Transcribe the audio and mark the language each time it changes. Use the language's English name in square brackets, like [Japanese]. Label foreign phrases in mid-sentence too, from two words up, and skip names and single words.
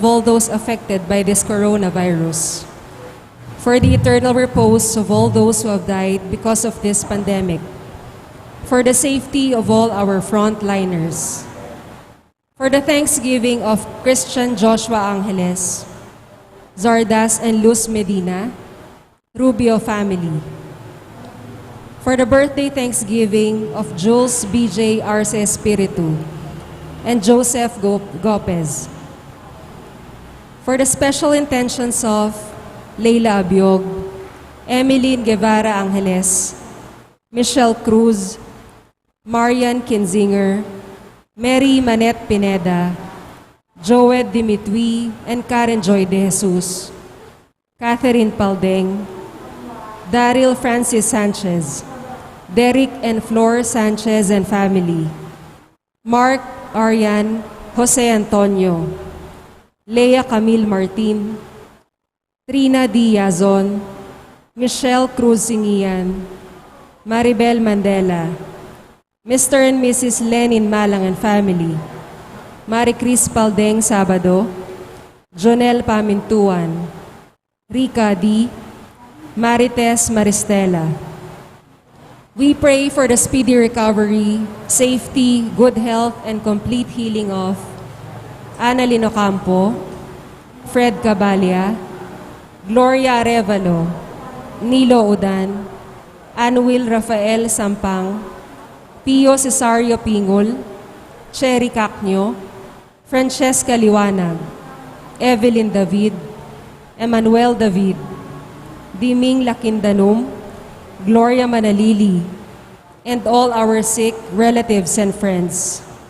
[English] all those affected by this coronavirus, for the eternal repose of all those who have died because of this pandemic, for the safety of all our frontliners, for the thanksgiving of Christian Joshua Angeles, Zardas and Luz Medina, Rubio family, for the birthday thanksgiving of Jules B.J. Arce Espiritu and Joseph Gopez, for the special intentions of Leila Abiog, Emeline Guevara Angeles, Michelle Cruz, Marian Kinzinger, Mary Manette Pineda, Joed Dimitri and Karen Joy de Jesus, Catherine Paldeng, Daryl Francis Sanchez, Derek and Flor Sanchez and family, Mark Arian Jose Antonio, Lea Camille Martin, Trina Diazon, Michelle Cruz Singian, Maribel Mandela, Mr. and Mrs. Lenin Malang and family, Maricris Paldeng Sabado, Jonel Pamintuan, Rica D., Marites Maristela. We pray for the speedy recovery, safety, good health, and complete healing of Annalyn Ocampo, Fred Cabalia, Gloria Arevalo, Nilo Udan, Anuil Rafael Sampang, Pio Cesario Pingol, Cherry Cacnio, Francesca Liwanag, Evelyn David, Emmanuel David, Diming Lakindanum, Gloria Manalili, and all our sick relatives and friends.